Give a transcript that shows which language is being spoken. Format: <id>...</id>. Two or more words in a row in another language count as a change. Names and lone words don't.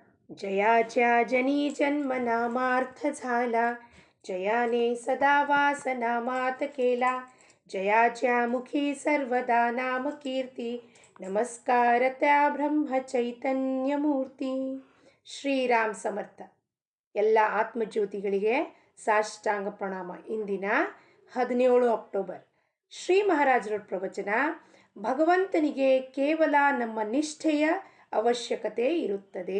<mr>जयाच्या जनी जन्म नामार्थ झाला, जयाने सदा वासनामात केला. जयाच्या मुखी सर्वदा नाम कीर्ती, नमस्कार त्या ब्रह्म चैतन्य मूर्ती.</mr> <kn>ಶ್ರೀರಾಮ್ ಸಮರ್ಥ. ಎಲ್ಲ ಆತ್ಮಜ್ಯೋತಿಗಳಿಗೆ ಸಾಷ್ಟಾಂಗ ಪ್ರಣಾಮ. ಇಂದಿನ 17 ಅಕ್ಟೋಬರ್ ಶ್ರೀ ಮಹಾರಾಜರ ಪ್ರವಚನ. ಭಗವಂತನಿಗೆ ಕೇವಲ ನಮ್ಮ ನಿಷ್ಠೆಯ ಅವಶ್ಯಕತೆ ಇರುತ್ತದೆ.</kn>